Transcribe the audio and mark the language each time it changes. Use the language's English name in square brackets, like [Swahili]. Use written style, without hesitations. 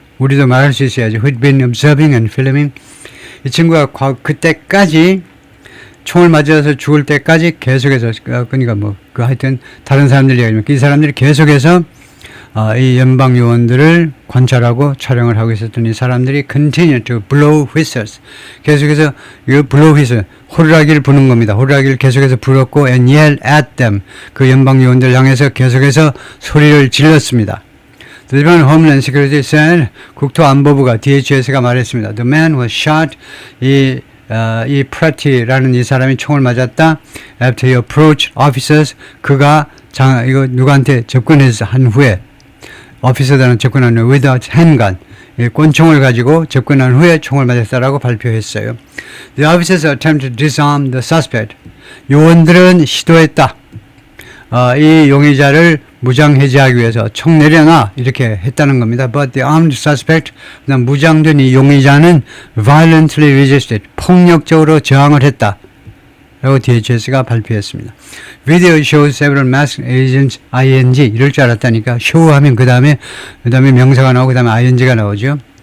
[Korean] 우리도 말할 수 있어야죠. [English] who'd been observing and filming [Korean] 이 친구가 그때까지 총을 맞아서 죽을 때까지 계속해서 그러니까 그 하여튼 다른 사람들이 얘기하면 이 사람들이 계속해서 이 연방 요원들을 관찰하고 촬영을 하고 있었던 이 사람들이 [English] continue to blow whistles [Korean] 계속해서 이 [English] blow whistle [Korean] 호루라기를 부는 겁니다. 호루라기를 계속해서 불었고 [English] and yell at them [Korean] 그 연방 요원들 향해서 계속해서 소리를 질렀습니다. [English] The Department of Homeland Security said [Korean] 국토안보부가 DHS가 말했습니다. [English] The man was shot [Korean] 이 프라티라는 이 사람이 총을 맞았다. [English] After he approached officers [Korean] 그가 이거 누구한테 접근해서 한 후에 오피서들은 접근하는 [English] without handgun [Korean] 권총을 가지고 접근한 후에 총을 맞았다라고 발표했어요. [English] The officers attempted to disarm the suspect. [Korean] 요원들은 시도했다. 이 용의자를 무장 해제하기 위해서 총 내려놔 이렇게 했다는 겁니다. [English] But the armed suspect, [Korean] 무장된 이 용의자는 [English] violently resisted, [Korean] 폭력적으로 저항을 했다. 라고 DHS가 발표했습니다. [English] Video shows several masked agents ing [Korean] 이럴 줄 알았다니까 show 하면 그 다음에 명사가 나오고 그 다음에 ing가 나오죠.